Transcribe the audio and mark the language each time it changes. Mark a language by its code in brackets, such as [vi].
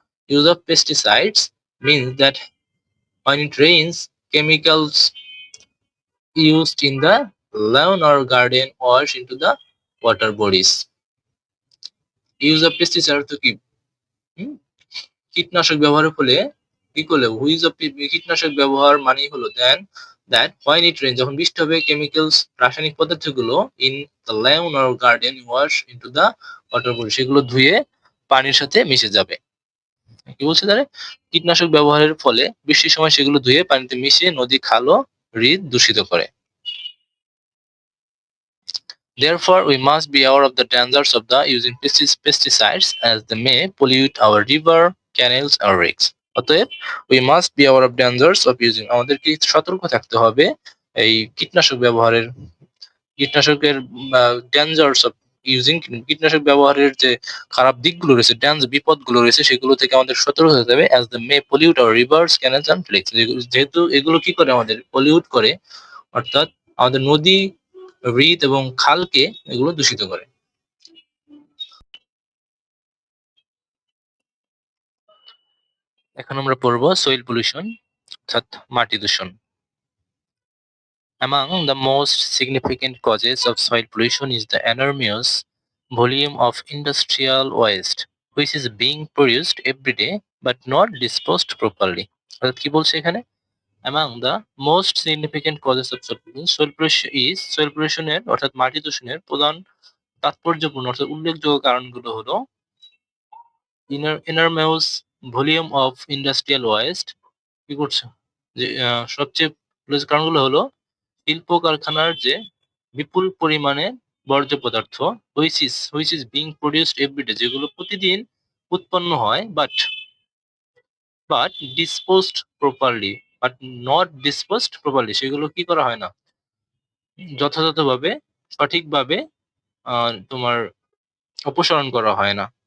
[en] Use of pesticides means that when it rains, chemicals used in the lawn or garden wash into the water bodies। [bn] Use of pesticide অর্থ কি? হুম? কীটনাশক ব্যবহারের ফলে কি করলে, which of কীটনাশক ব্যবহার মানেই হলো [en] then that when it rain, [bn] যখন বৃষ্টি হবে, কেমিক্যালস রাসায়নিক পদার্থগুলো [en] in the lawn or garden wash into the water body, [bn] সেগুলো ধুয়ে পানির সাথে মিশে যাবে। কি বলছে তাহলে? কীটনাশক ব্যবহারের ফলে বৃষ্টির সময় সেগুলো ধুয়ে পানিতে মিশে নদী, খাল ও হ্রদ দূষিত করে। [en] Therefore, we must be aware of the dangers of the using pesticides as they may pollute our river, canals or lakes. [bn] অতএব [en] we must be aware of dangers of using, [bn] আমাদেরকে সতর্ক থাকতে হবে এই কীটনাশকের [en] dangers of using, [bn] কীটনাশক ব্যবহারের যে খারাপ দিকগুলো রয়েছে, বিপদগুলো রয়েছে, সেগুলো থেকে আমাদের সতর্ক হতে হবে। [en] as they may pollute our rivers, canals and lakes, [bn] যেহেতু এগুলো কি করে, আমাদের পলিউট করে, অর্থাৎ আমাদের নদী, হ্রদ এবং খালকে এগুলো দূষিত করে। এখন আমরা পড়বো সয়েল পলিউশন, অর্থাৎ মাটি দূষণ। [en] Among the most significant causes of soil pollution is the enormous volume of industrial waste which is being produced every day but not disposed properly। [bn] অর্থাৎ কি বলছে এখানে? [en] Among the most significant causes of soil pollution [bn] এর অর্থাৎ মাটি দূষণের প্রধান তাৎপর্যপূর্ণ অর্থাৎ উল্লেখযোগ্য কারণগুলো হলো [en] enormous volume of industrial waste, [bn] কি করছে যে সবচেয়ে কারণগুলো হলো শিল্প কারখানার যে বিপুল পরিমাণে বর্জ্য পদার্থ, [en] which is being produced every day, [bn] যেগুলো প্রতিদিন উৎপন্ন হয়, [en] but disposed properly, but not disposed properly, [bn] সেগুলো কি করা হয় না, যথাযথভাবে, সঠিকভাবে তোমার অপসারণ করা হয় না।